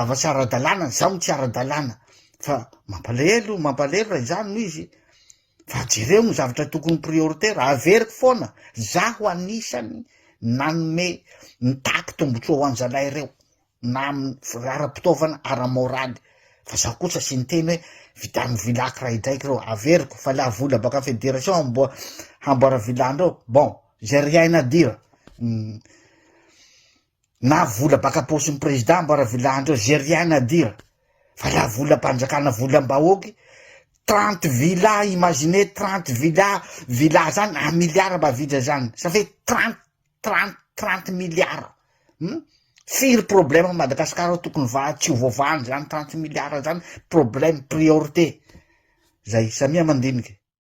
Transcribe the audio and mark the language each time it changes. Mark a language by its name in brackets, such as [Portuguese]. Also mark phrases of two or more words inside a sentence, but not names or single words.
[Malagasy] zava-tsy ara-dalàna zao ny tsy ara-dalàna fa mampalahelo raha izany no izy fa jereo ny zavatra tokony prioritaire averiky foana zaho anisany nanome nitaky tombotsoa ho an'zalahy ireo na ara-pitaovana ara-moraly fa zaho kosa sy niteny hoe vidamy vilaky raha idraiky reo averiko fa la vola baka fédération hamboara vilany reo [French] bon j'ai rien à dire [Malagasy] na vola baka posin'ny président mbo rahavilandreo [French] j'ai rien à dire [Malagasy] fa la volam-panjakana volam-bahoaky 30 villa, [French] imaginez 30 villa [Malagasy] zany 1 milliard bavitra zany, [French] ça fait 30 milliards. [Malagasy] Firy problème Madagasikara tokony tsy ho voavahany zany 30 milliards zany, [French] problème priorité. [Malagasy] Zay, samia mandiniky.